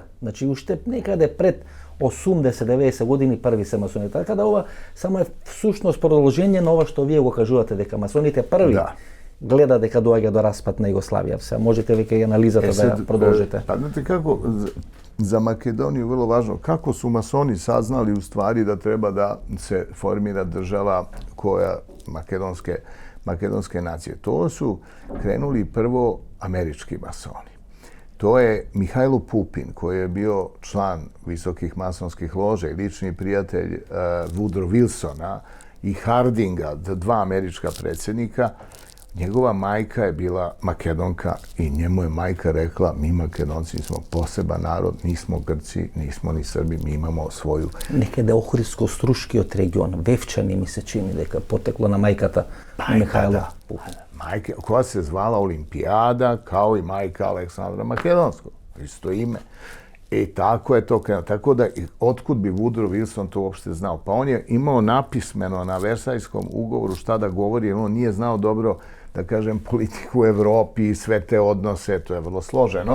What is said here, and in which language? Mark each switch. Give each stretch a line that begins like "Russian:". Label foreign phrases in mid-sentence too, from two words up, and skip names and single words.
Macedonian: Значи уште некаде пред 80-90 години први се масоните. Така да ова само е всушност продолжение на ова што вие го кажувате дека масоните први гледа дека доаѓа до распад на Југославија. Се можете веќе и анализата да ја продолжите.
Serbian: Pa znate kako, za Makedoniju vrlo važno, kako su masoni saznali u stvari da treba da se formira država koja makedonske nacije. To su krenuli prvo američki masoni. To je Mihajlo Pupin, koji je bio član visokih masonskih loža i lični prijatelj Woodrow Wilsona i Hardinga, dva američka predsjednika. Njegova majka je bila Makedonka i njemu je majka rekla: mi Makedonci smo poseban narod, nismo Grci, nismo ni Srbi, mi imamo svoju...
Macedonian: Некаде Охридско-Струшкиот регион, Вевчани ми се чини дека потекло на мајката Михајло Пупин.
Serbian: Majka koja se zvala Olimpijada, kao i majka Aleksandra Makedonskog. Isto ime. I tako je to krenuo. Tako da, otkud bi Woodrow Wilson to uopšte znao? Pa on je imao napismeno na Versajskom ugovoru šta da govori, jer on nije znao dobro, da kažem, politiku u Evropi i sve te odnose, to je vrlo složeno.